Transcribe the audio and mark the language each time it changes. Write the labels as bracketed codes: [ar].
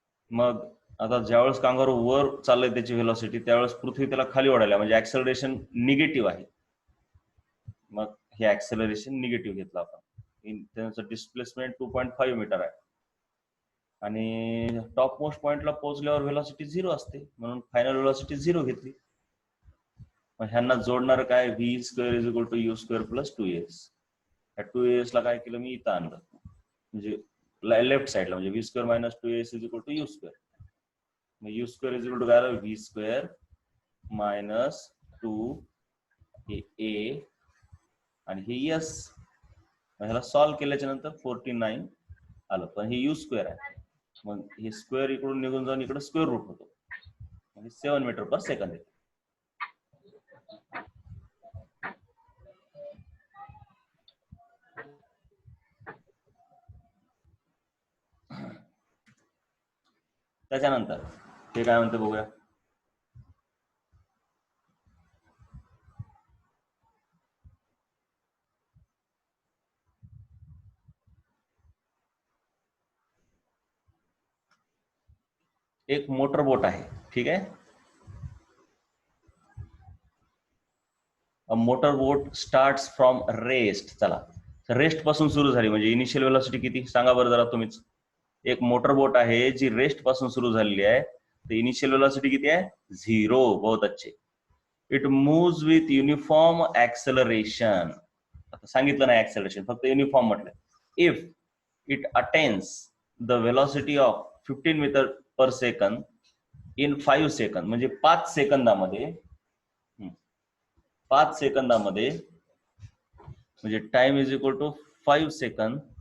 [mr] मग आता ज्यावेळेस कांगारू वर चाललंय त्याची व्हेलॉसिटी, त्यावेळेस पृथ्वी त्याला खाली ओढायला म्हणजे ऍक्सेलरेशन निगेटिव्ह आहे. मग हे ऍक्सेलरेशन निगेटिव्ह घेतलं आपण. त्याचं डिस्प्लेसमेंट 2.5 मीटर आहे आणि टॉप मोस्ट पॉइंटला पोहोचल्यावर व्हेलॉसिटी 0 असते, म्हणून फायनल व्हेलॉसिटी 0 घेतली. मग ह्यांना जोडणार काय? [en] V square is equal to U square plus 2as. [mr] ह्या 2as ला काय केलं मी? इथं आणलं, म्हणजे लेफ्ट साइडला, म्हणजे [en] V square minus 2as is equal to U square. [mr] मग you square is equal to काय आलं? व्ही स्क्वेअर मायनस 2 हे ए आणि हे एस. ह्याला सॉल्व्ह केल्याच्या नंतर 49 आलं, पण हे यू स्क्वेअर आहे. मग हे स्क्वेअर इकडून निघून जाऊन इकडे स्क्वेअर रूट होतो, म्हणजे 7 मीटर पर सेकंद येते. त्याच्यानंतर हे काय म्हणते बघूया. एक मोटर बोट आहे, ठीक आहे. [en] Motor boat starts from rest. [mr] चला, रेस्ट पासून सुरू झाली म्हणजे इनिशियल व्हेलॉसिटी किती सांगा बरं जरा तुम्हीच. एक मोटर बोट आहे जी रेस्ट पासून सुरू झालेली आहे, तर इनिशियल व्हेलॉसिटी किती आहे? [en] 0. [hi] बहुत अच्छे. [en] It moves with uniform acceleration. [mr] आता सांगितलं नाही ऍक्सेलरेशन, फक्त युनिफॉर्म म्हटलं. [en] if it attains the velocity of 15 metre per second in 5 second, [mr] म्हणजे 5 सेकंदामध्ये, 5 सेकंदामध्ये, म्हणजे [en] Time is equal to 5 second.